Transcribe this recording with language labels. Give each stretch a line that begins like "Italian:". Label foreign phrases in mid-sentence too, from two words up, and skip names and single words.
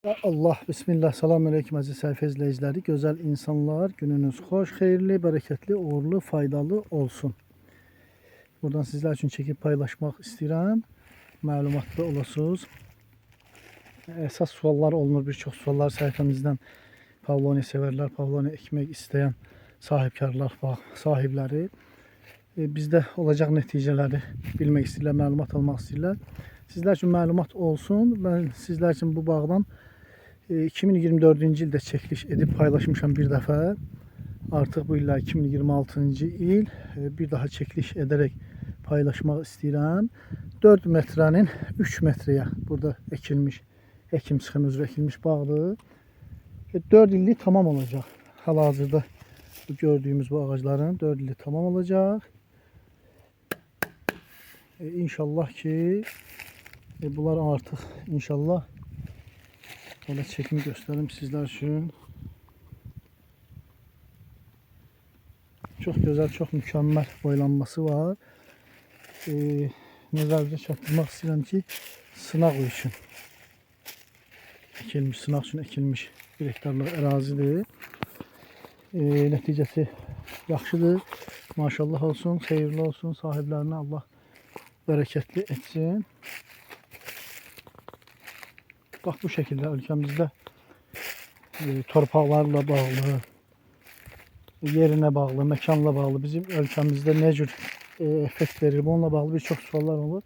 Turkish: Ya Allah, Bismillah, selamünaleyküm aziz sayfa izleyicileri. Güzel insanlar, gününüz hoş, hayırlı, bereketli, uğurlu, faydalı olsun. Buradan sizler için çekip paylaşmak istedim.
Azerbaijani: Məlumatlı olasınız. Esas suallar olunur, birçok suallar sayfamızdan.
Turkish: Pavloni severler, pavloni ekmek isteyen sahipkarlar, sahipleri.
Azerbaijani: Bizdə olacaq nəticələri bilmək istəyirlər, məlumat almaq istəyirlər. Sizlər üçün məlumat olsun. Ben sizlər üçün bu bağdan 2024-cü ildə çəkiliş edib paylaşmışam bir dəfə. Artıq bu illər 2026-cı il bir daha çəkiliş edərək paylaşmaq istəyirəm. 4 metrənin 3 metrəyə burada ekilmiş, ekim çıxım üzrə ekilmiş bağdır. 4 illik tamam olacaq. Hal-hazırda bu gördüyümüz bu ağacların 4 illik tamam olacaq.
Turkish: İnşallah ki bunlar artıq inşallah böyle çekim gösterim sizler için. Çok güzel, çok mükemmel boylanması var.
Azerbaijani: Nəzərdə çatdırmaq istəyirəm ki, sınaq üçün ekilmiş, sınaq üçün ekilmiş 1 hektarlıq ərazidir. Nəticəsi yaxşıdır. Maşallah olsun, xeyirli olsun. Sahiblərinə Allah bereketli etsin.
Turkish: Bak bu şekilde ülkemizde torpaqlarla bağlı, yerine bağlı, mekanla bağlı bizim ülkemizde ne cür effekt verir, bununla bağlı birçok sorular olur.